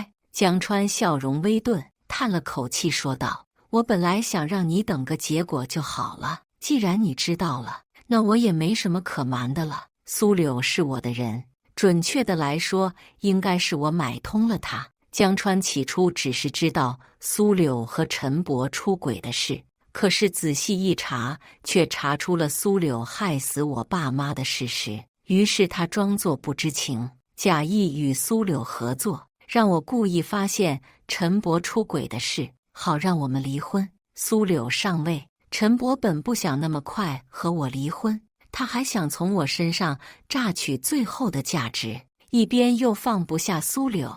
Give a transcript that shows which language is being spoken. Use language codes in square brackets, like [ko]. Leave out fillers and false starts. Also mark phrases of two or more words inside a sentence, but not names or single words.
[zh] 江川笑容微頓，嘆了口氣說道：我本來想讓你等個結果就好了，既然你知道了，那我也沒什麼可瞞的了。蘇柳是我的人，準確的來說，應該是我買通了他。江川起初只是知道蘇柳和陳伯出軌的事，可是仔細一查，卻查出了蘇柳害死我爸媽的事實。於是他裝作不知情，假意與蘇柳合作，讓我故意發現陳伯出軌的事，好讓我們離婚。蘇柳上位，陳伯本不想那麼快和我離婚，他還想從我身上榨取最後的價值，一邊又放不下蘇柳。